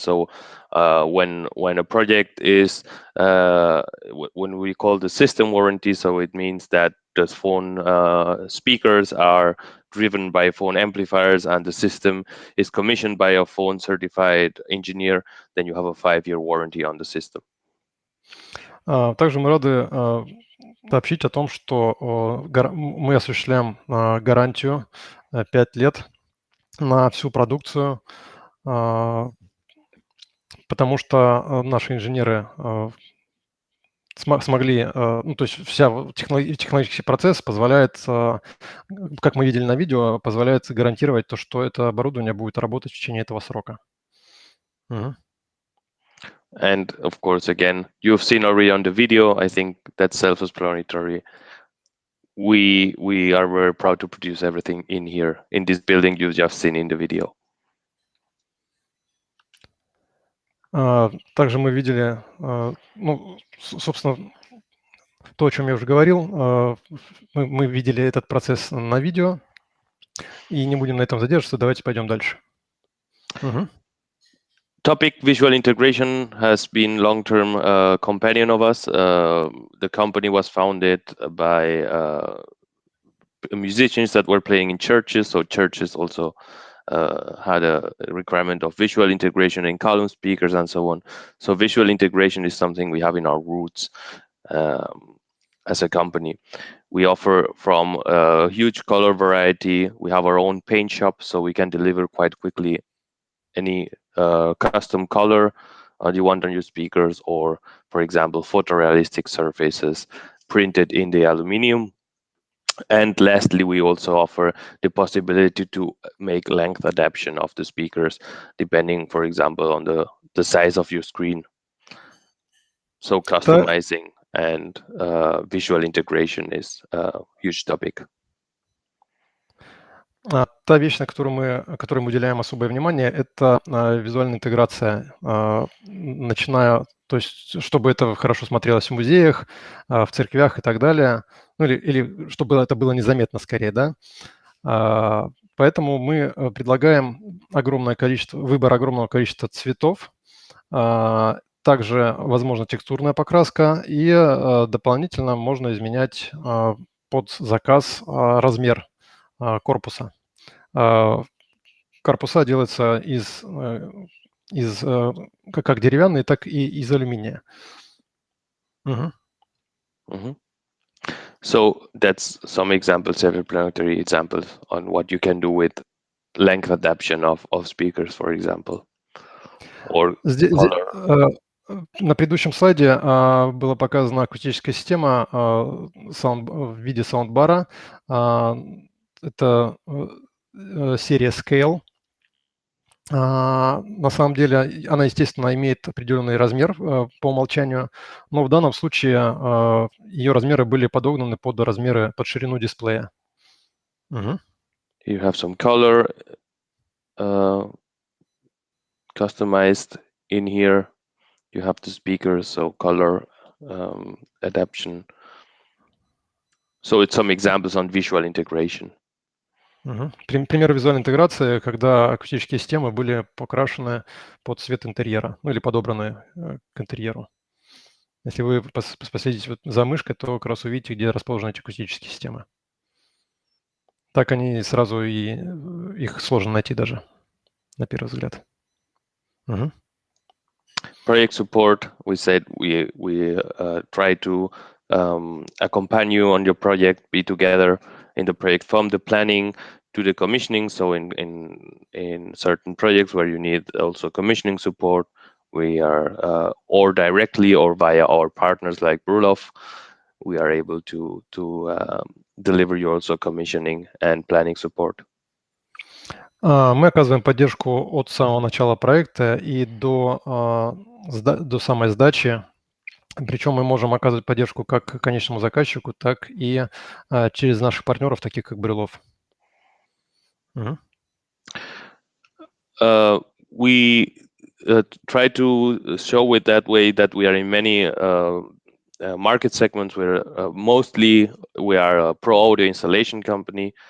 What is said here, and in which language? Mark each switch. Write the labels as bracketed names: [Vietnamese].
[English] So when a project is when we call the system warranty, so it means that the Fohhn speakers are driven by Fohhn amplifiers and the system is commissioned by a Fohhn certified engineer, then you have a 5-year warranty on the system. [Russian] Также мы рады сообщить о том, что мы осуществляем гарантию 5 лет на всю продукцию, потому что наши инженеры смогли, ну, то есть вся технологический процесс позволяет, как мы видели на видео, позволяет гарантировать то, что это оборудование будет работать в течение этого срока. [English] And of course, again, you've seen already on the video, I think that's self-explanatory. We are very proud to produce everything in here, in this building you've just seen in the video. [Russian] Также мы видели, ну, собственно, то, о чем я уже говорил, мы видели этот процесс на видео, и не будем на этом задерживаться, давайте пойдем дальше. [English] Topic visual integration has been long-term companion of us. The company was founded by musicians that were playing in churches, so churches also had a requirement of visual integration in column speakers and so on. So visual integration is something we have in our roots as a company. We offer from a huge color variety. We have our own paint shop, so we can deliver quite quickly any custom color you want on your speakers, or, for example, photorealistic surfaces printed in the aluminum. And lastly, we also offer the possibility to make length adaptation of the speakers, depending, for example, on the size of your screen. So customizing and visual integration is a huge topic. [Russian] Та вещь, на которой мы уделяем особое внимание, это визуальная интеграция, начиная, то есть чтобы это хорошо смотрелось в музеях, в церквях и так далее, ну или чтобы это было незаметно скорее, да. Поэтому мы предлагаем выбор огромного количества цветов, также возможна текстурная покраска, и дополнительно можно изменять под заказ размер корпуса. корпуса делаются как деревянные, так и из алюминия. [English] So that's some examples, self-explanatory examples on what you can do with length adaptation of speakers, for example, or color. [Russian] На предыдущем слайде была показана акустическая система в виде саундбара. Это серия Scale. На самом деле она, естественно, имеет определенный размер по умолчанию, но в данном случае ее размеры были подогнаны под ширину дисплея. [English] You have some color customized in here. You have the speakers, so color adaptation. So it's some examples on visual integration. [Russian] Пример визуальной интеграции, когда акустические системы были покрашены под цвет интерьера, ну или подобраны к интерьеру. Если вы последите за мышкой, то как раз увидите, где расположены эти акустические системы. Так они сразу их сложно найти даже на первый взгляд. [English] Project support, we said we try to accompany you on your project, be together in the project from the planning to the commissioning. So in certain projects where you need also commissioning support, we are or directly or via our partners like Brulov, we are able to deliver you also commissioning and planning support. [Russian] Мы оказываем поддержку от самого начала проекта и до самой сдачи. Причем мы можем оказывать поддержку как конечному заказчику, так и через наших партнеров, таких как Брюлов. [English] We try to show it that way that we are in many market segments where mostly we are a pro audio installation company.